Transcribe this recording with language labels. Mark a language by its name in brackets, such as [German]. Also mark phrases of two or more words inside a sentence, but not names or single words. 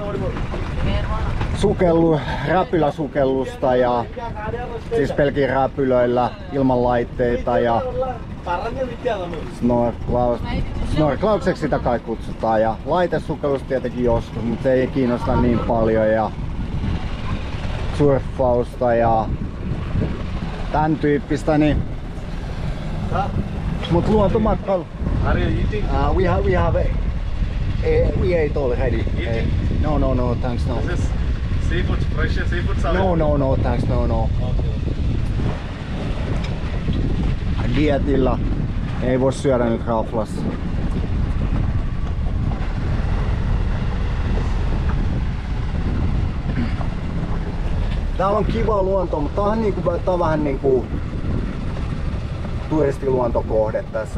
[Finnish] Räpyläsukellusta ja siis pelkin räpylöillä ilman laitteita ja snorklaukseksi sitä kai kutsutaan ja laitesukellusta tietenkin joskus, mutta se ei kiinnosta niin paljon ja surffausta ja tän tyyppistä niin. Mut luontomatkailu. [English] Are you eating? We ate already. No, thanks, no. This is seafood, fresh seafood salad. No, thanks, no. Okay. [Finnish] Dietillä ei voi syödä nyt raflassa. Täällä on kiva luonto, mutta tää on vähän niinku turistiluontokohde tässä.